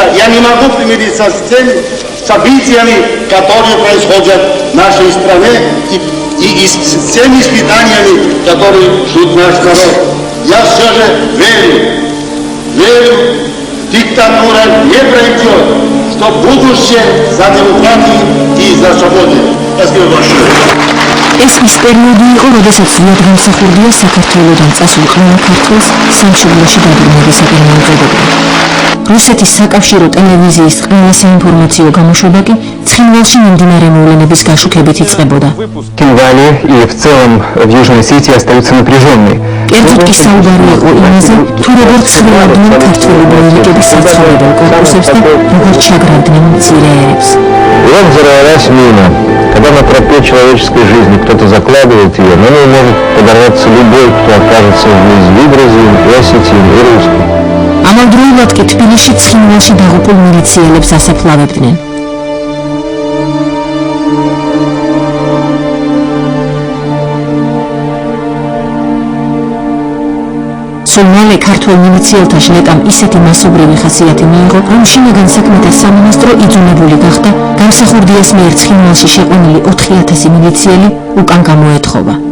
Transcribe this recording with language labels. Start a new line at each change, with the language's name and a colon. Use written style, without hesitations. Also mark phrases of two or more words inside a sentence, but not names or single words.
Russian: Я не могу примириться с теми событиями, которые происходят в нашей стране, и с теми испытаниями, которые ждут наш народ. Я все же верю, диктатура не пройдет, что будущее за демократией и за свободой. Спасибо большое.
Georgian: ეს ის პერიოდი იყო, როდესაც ზიად გამსახურდია საქართველოდან წასულ ყველა ქართველს სამშობლოში დაბრუნებისაკენ მიუწოდებდა. რუსეთის საკავშირო ტელევიზიის ყველა საინფორმაციო გამოშვება კი ცხინვალში მიმდინარე მოვლენების გაშუქებით იწყებოდა.
Russian: Кенвали и в целом в Южной Осетии остаются напряженными.
Georgian: კერძოდ კი საუბარი იყო имაზე, თუ როგორ ცდილობდნენ ქართველი ბოევიკების საცხოვრებელ კორპუსებს და როგორ ჩაგრავდნენ მცირე ერებს.
Russian: Вот взорвалась мина. Когда на тропе человеческой жизни кто-то закладывает ее, на ней может подорваться любой, кто окажется вблизи и грузин, и осетин, и русский.
Georgian: ამავდროულად კი თბილისში ცხინვალში დაღუპულ მილიციელებს ასაფლავებდნენ. სულ ქართველ მილიციელთა ჟლეტამ ისეთი მასობრივი ხასიათი მიიღო, რომ შინაგან საქმეთა სამინისტრო იძულებული გახდა გამსახურდიას მიერ ცხინვალში შეყვანილი 4000 მილიციელი უკან გამოეთხოვა.